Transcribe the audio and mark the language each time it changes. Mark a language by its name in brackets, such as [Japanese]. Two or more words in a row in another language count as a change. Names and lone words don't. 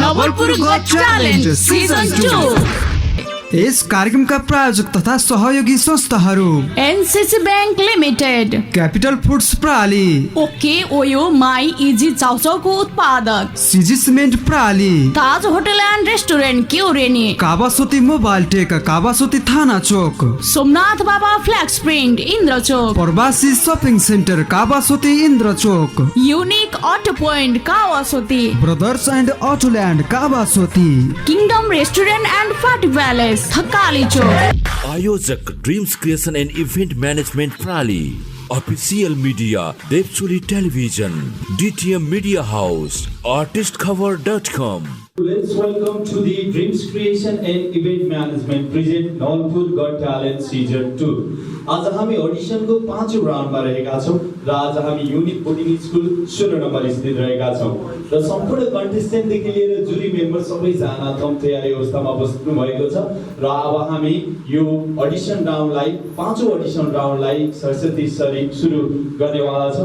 [Nepali] नवलपुर गॉट टैलेंट सीजन 2। इस कार्यक्रम का प्रायोजक तथा सहयोगी संस्थाहरू एनसीसी बैंक लिमिटेड, कैपिटल फूड्स प्रणाली, ओके ओयो माई इजी चाउचाउको उत्पादक, सीजी सीमेंट प्रणाली, ताज होटल एंड रेस्टोरेंट क्यूरेनी, कावासोती मोबाइल टेक कावासोती थाना चौक, सोमनाथ बाबा फ्लैक्स प्रिंट इंद्र चौक, प्रवासी शॉपिंग सेंटर कावासोती इंद्र चौक, यूनिक ऑटो पॉइंट कावासोती, ब्रदर्स एंड ऑटोलैंड कावासोती, किंगडम रेस्टोरेंट एंड पार्टी पैलेस थकाली चौक। आयोजक ड्रीम्स क्रिएशन एंड इवेंट मैनेजमेंट प्रणाली, [English] official media [Nepali] देवचुली टेलीविजन, DTM मीडिया हाउस, artistcover.com। [English] Let's welcome to the Dreams Creation and Event Management present नवलपुर गॉट टैलेंट सीजन 2। [Nepali] आज हामी ऑडिशनको 5औं राउन्डमा रहेका छौं र आज हामी युनिक बोर्डिङ स्कुल 16 नम्बर स्थित रहेका छौं र सम्पूर्ण कन्टेस्टेन्ट देखि लिएर [English] jury member [Nepali] सबै जना तम तयारी अवस्थामा बस्नु भएको छ र अब हामी यो [English] audition round [Nepali] 5औं ऑडिशन राउन्डलाई सरस्वती सरी सुरु गर्नेवाला छौं।